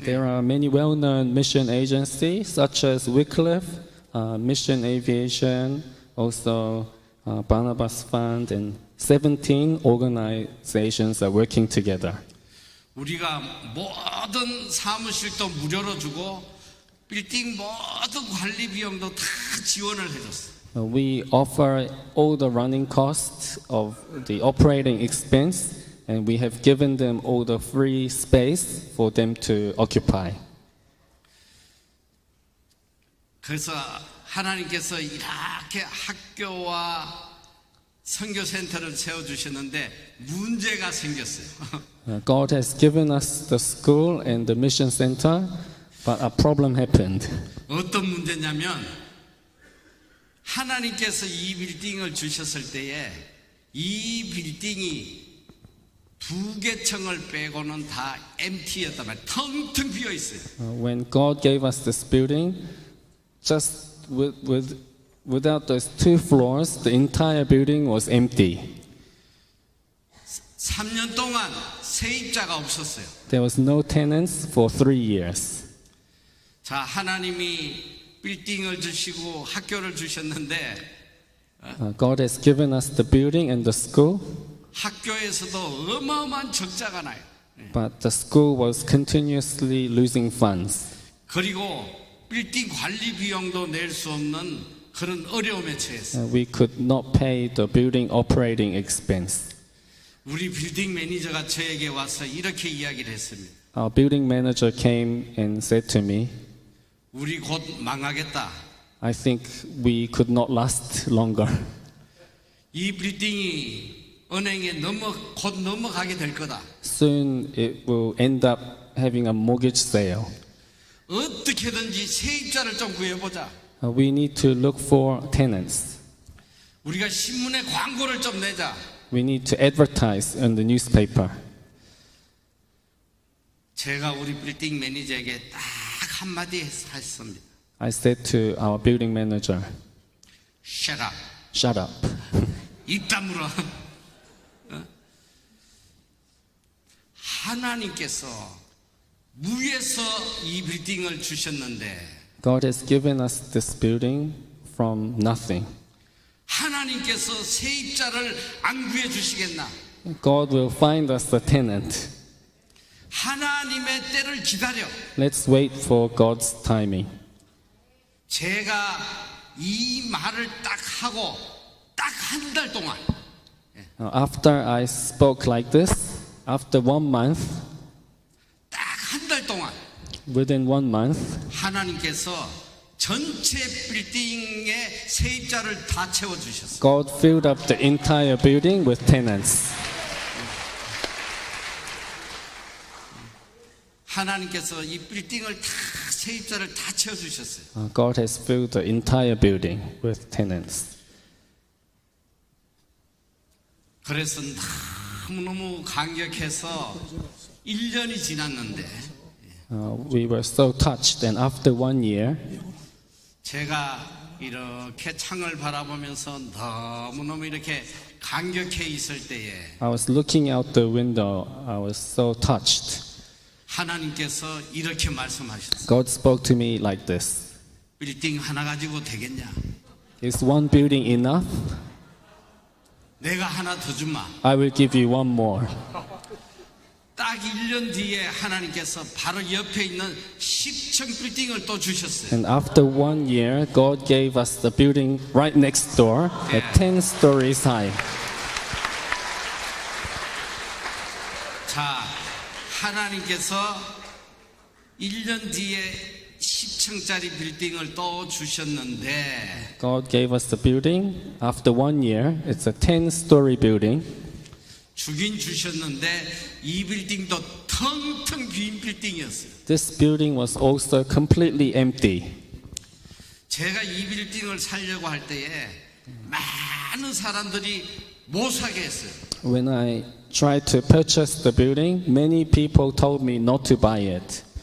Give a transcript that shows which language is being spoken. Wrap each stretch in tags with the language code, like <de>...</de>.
<en>There are many well-known mission agencies such as Wycliffe, Mission Aviation, also Barnabas Fund, and 17 organizations are working together.</en> <ko>우리가 모든 사무실도 무료로 주고 빌딩 모든 관리 비용도 다 지원을 해줬어요.</ko> <en>We offer all the running costs of the operating expense, and we have given them all the free space for them to occupy.</en> <ko>그래서 하나님께서 이렇게 학교와 선교센터를 세워주셨는데 문제가 생겼어요.</ko> <en>God has given us the school and the mission center, but a problem happened.</en> <ko>어떤 문제냐면 하나님께서 이 빌딩을 주셨을 때에 이 빌딩이 2개 층을 빼고는 다 empty였단 말이에요. 텅텅 비어 있어요.</ko> <en>When God gave us this building, just without those 2 floors, the entire building was empty.</en> <ko>3년 동안 세입자가 없었어요.</ko> <en>There was no tenants for 3 years.</en> <ko>자, 하나님이 빌딩을 주시고 학교를 주셨는데</ko> <en>God has given us the building and the school,</en> <ko>학교에서도 어마어마한 적자가 나요.</ko> <en>but the school was continuously losing funds.</en> <ko>그리고 빌딩 관리 비용도 낼 수 없는 그런 어려움에 처했어요.</ko> <en>We could not pay the building operating expense.</en> <ko>우리 빌딩 매니저가 저에게 와서 이렇게 이야기를 했습니다.</ko> <en>Our building manager came and said to me,</en> <ko>우리 곧 망하겠다.</ko> <en>I think we could not last longer.</en> <ko>이 빌딩이 은행에 곧 넘어가게 될 거다.</ko> <en>Soon it will end up having a mortgage sale.</en> <ko>어떻게든지 세입자를 좀 구해보자.</ko> <en>We need to look for tenants.</en> <ko>우리가 신문에 광고를 좀 내자.</ko> <en>We need to advertise in the newspaper.</en> <ko>제가 우리 빌딩 매니저에게 딱 한마디 했습니다.</ko> <en>I said to our building manager, Shut up. shut up.</en> <ko>입 다물어. 하나님께서 무에서 이 빌딩을 주셨는데</ko> <en>God has given us this building from nothing.</en> <ko>하나님께서 세입자를 안 구해 주시겠나?</ko> <en>God will find us a tenant.</en> <ko>하나님의 때를 기다려.</ko> <en>Let's wait for God's timing.</en> <ko>제가 이 말을 딱 하고 딱 한 달 동안</ko> <en>After I spoke like this, after 1 month,</en> <ko>딱 한 달 동안</ko> <en>within 1 month,</en> <ko>하나님께서 전체 빌딩의 세입자를 다 채워주셨어요.</ko> <en>God filled up the entire building with tenants.</en> <ko>하나님께서 이 빌딩을 다 세입자를 다 채워주셨어요.</ko> <en>God has filled the entire building with tenants.</en> <ko>그래서 너무너무 감격해서 1년이 지났는데</ko> <en>We were so touched, and after 1 year,</en> <ko>제가 이렇게 창을 바라보면서 너무너무 이렇게 감격해 있을 때에</ko> <en>I was looking out the window. I was so touched.</en> <ko>하나님께서 이렇게 말씀하셨어요.</ko> <en>God spoke to me like this.</en> <ko>빌딩 하나 가지고 되겠냐?</ko> <en>Is one building enough?</en> <ko>내가 하나 더 주마.</ko> <en>I will give you one more.</en> <ko>딱 1년 뒤에 하나님께서 바로 옆에 있는 10층 빌딩을 또 주셨어요.</ko> <en>And after 1 year, God gave us the building right next door, at 10 stories high.</en> <ko>자, 하나님께서 1년 뒤에 10층짜리 빌딩을 또 주셨는데</ko> <en>God gave us the building. After 1 year, it's a 10-story building.</en> <ko>주긴 주셨는데 이 빌딩도 텅텅 빈 빌딩이었어요.</ko> <en>This building was also completely empty.</en> <ko>제가 이 빌딩을 살려고 할 때에 많은 사람들이 못 사게 했어요.</ko> <en>When I tried to purchase the building, many people told me not to buy it.</en>